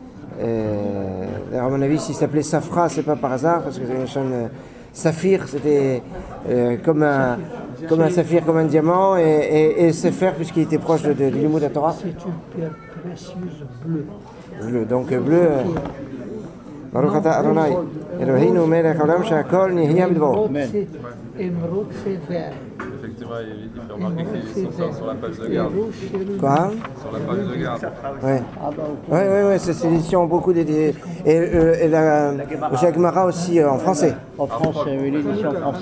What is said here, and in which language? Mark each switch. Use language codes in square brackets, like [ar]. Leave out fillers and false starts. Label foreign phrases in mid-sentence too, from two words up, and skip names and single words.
[fr] À mon avis, s'il s'appelait Safra, c'est pas par hasard, parce que c'est une chaîne saphir, c'était comme un saphir, comme un diamant, et Sefer, puisqu'il était proche du Limoud de la Torah. C'est une pierre précieuse bleue. Bleu, donc bleu. [he] ברוך אתה אדוני, אלוהינו מלך העולם שהכל נהיה בדברו. [fr] Émeraude, c'est vert. Effectivement, il fait remarquer qu'ils sont sur la page de garde. Quoi? Sur la page de garde. Oui, c'est l'édition beaucoup et la Gemara aussi en français. En français, oui, l'édition française.